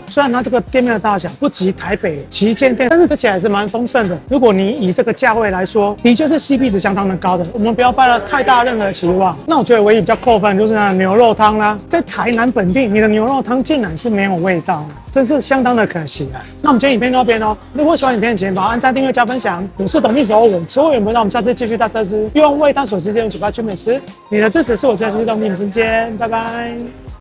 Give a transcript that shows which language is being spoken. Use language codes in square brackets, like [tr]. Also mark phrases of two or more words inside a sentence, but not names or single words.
[zh] 雖然它這個店面的大小不及台北旗艦店，但是吃起來是蠻豐盛的。如果你以這個價位來說，的確是 CP 值相當的高的。我們不要抱了太大任何期望。那我覺得唯一比較扣分就是那牛肉湯啦，在台南本地，你的牛肉湯竟然是沒有味道的，真是相當的可惜啊。那我們今天影片到這邊哦。如果喜歡影片，請幫我按讚、訂閱、加分享。我是懂歷史歐文，吃貨遠播，讓我們下次繼續大特吃，用味探索世界，用嘴巴吃美食。你的支持是我持續動力，我們下次見，拜拜。